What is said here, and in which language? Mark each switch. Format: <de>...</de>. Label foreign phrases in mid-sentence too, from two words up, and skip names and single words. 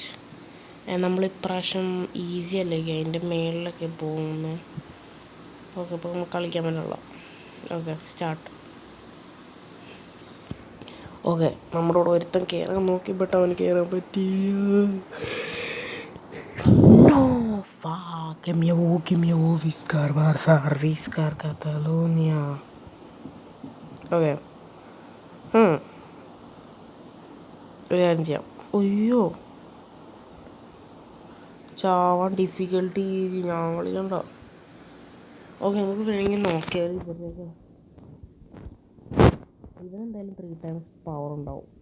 <ml>നമ്മളിപ്രാവശ്യം ഈസി അല്ലേ അതിൻ്റെ മേളിലൊക്കെ പോകുന്നത്. ഓക്കെ അപ്പോൾ നമുക്ക് കളിക്കാൻ പറ്റുള്ള. ഓക്കെ സ്റ്റാർട്ട്. ഓക്കെ നമ്മുടെ കൂടെ ഒരുത്തൻ കയറാൻ നോക്കിയപ്പോൾ അവന് കയറാൻ പറ്റിയില്ല.</ml> <es>No, fuck, que me voy a viscar Cataluña.</es> <ml>ഓക്കെ ഒരു കാര്യം ചെയ്യാം. അയ്യോ ചാവാൻ ഡിഫിക്കൽട്ടി ഞാൻ കളിക്കണ്ട. ഓക്കെ നമുക്ക് വേണമെങ്കിൽ നോക്കിയാൽ ഇതെന്തായാലും 3 times പവർ ഉണ്ടാവും.</ml>